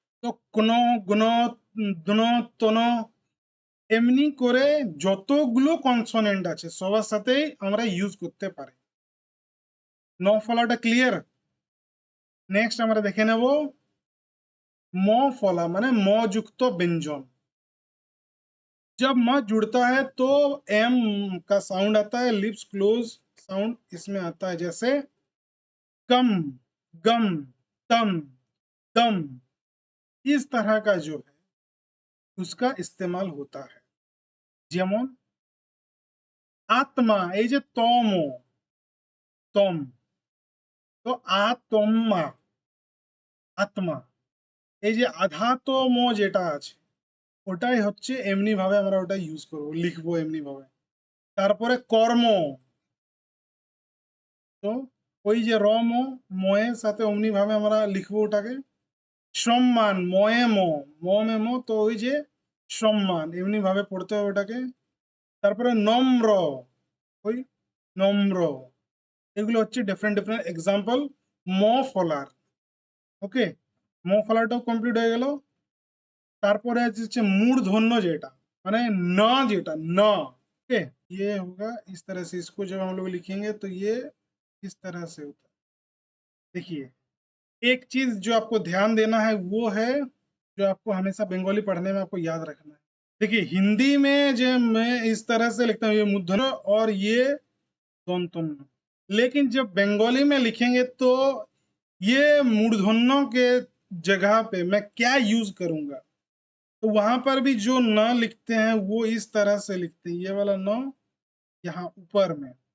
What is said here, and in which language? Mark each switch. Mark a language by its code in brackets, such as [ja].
[bn] তো কোন, গুণ, দুন, তন, এমনি করে যতগুলো কনসোনেন্ট আছে সবার সাথেই আমরা ইউজ করতে পারি। ন ফলাটা ক্লিয়ার। নেক্সট আমরা দেখে নেব ম ফলা, মানে ম যুক্ত ব্যঞ্জন। [hi] जब म जुड़ता है तो एम का साउंड आता है, लिप्स क्लोज साउंड इसमें आता है, जैसे कम, गम, तम, दम। इस तरह का जो है उसका इस्तेमाल होता है। [bn] যেমন আত্মা, এই যে তম, তম, তো আতম্মা, আত্মা। এই যে আধাতম যেটা আছে ওটাই হচ্ছে এমনি ভাবে আমরা ওটা ইউজ করব, লিখবো এমনি ভাবে। তারপরে কর্ম, তো ওই যে রম, ময়ের সাথে অমনি ভাবে আমরা লিখবো ওটাকে। সম্মান, ময়ে ম, ম মে ম, তো ওই যে সম্মান এমনি ভাবে পড়তে হবে ওটাকে। তারপরে নম্র, ওই নম্র, এগুলো হচ্ছে ডিফারেন্ট ডিফারেন্ট এক্সাম্পল ম ফলার। ওকে, ম ফলাটাও কমপ্লিট হয়ে গেল। তারপরে হচ্ছে মূর্ধন্য যেটা মানে ন, जेटा न। [hi] ओके, ये होगा इस तरह से, इसको जब हम लोग लिखेंगे तो ये इस तरह से होता है। देखिए, एक चीज जो आपको ध्यान देना है वो है, जो आपको हमेशा बंगाली पढ़ने में आपको याद रखना है। देखिए, हिंदी में जो मैं इस तरह से लिखता हूँ, ये मूर्धन्य और ये दंतन्न, लेकिन जब बंगाली में लिखेंगे तो ये मूर्धन्यों के जगह पे मैं क्या यूज करूंगा, तो वहां पर भी जो न लिखते हैं वो इस तरह से लिखते हैं, ये वाला न यहाँ ऊपर में।